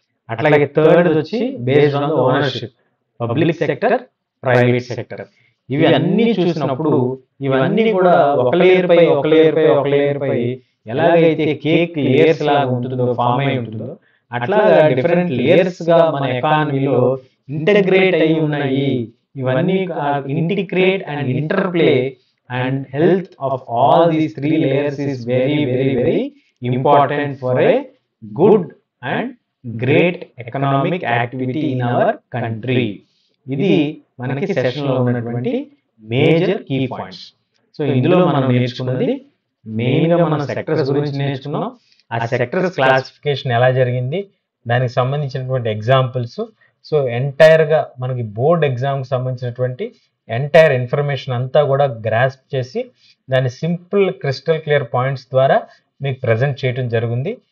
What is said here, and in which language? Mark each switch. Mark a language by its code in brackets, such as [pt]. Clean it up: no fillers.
[te] అట్లాగే థర్డ్ వచ్చి based on the ownership, public sector, private sector. ఇవి అన్ని చూసినప్పుడు ఇవన్నీ కూడా ఒక లేయర్ పై ఎలాగైతే కేక్ లేయర్స్ లాగా ఉంటుందో, ఫామ్ అయి ఉంటుందో, అట్లాగా డిఫరెంట్ లేయర్స్ గా మన ఎకానమీలో ఇంటగ్రేట్ అయి ఉన్నాయి. [en] ఇవన్నీ integrate and interplay and health of all these 3 layers is very very very important for a good and great economic activity in our country. [te] ఇది మనకి సెషన్లో ఉన్నటువంటి మేజర్ కీ పాయింట్స్. సో ఇందులో మనం నేర్చుకున్నది మెయిన్గా మనం సెక్టర్స్ గురించి నేర్చుకున్నాం. ఆ సెక్టర్స్ క్లాసిఫికేషన్ ఎలా జరిగింది, దానికి సంబంధించినటువంటి ఎగ్జాంపుల్స్. సో ఎంటైర్గా మనకి బోర్డ్ ఎగ్జామ్కి సంబంధించినటువంటి ఎంటైర్ ఇన్ఫర్మేషన్ అంతా కూడా గ్రాస్ప్ చేసి దాని సింపుల్ క్రిస్టల్ క్లియర్ పాయింట్స్ ద్వారా మీకు ప్రజెంట్ చేయడం జరిగింది.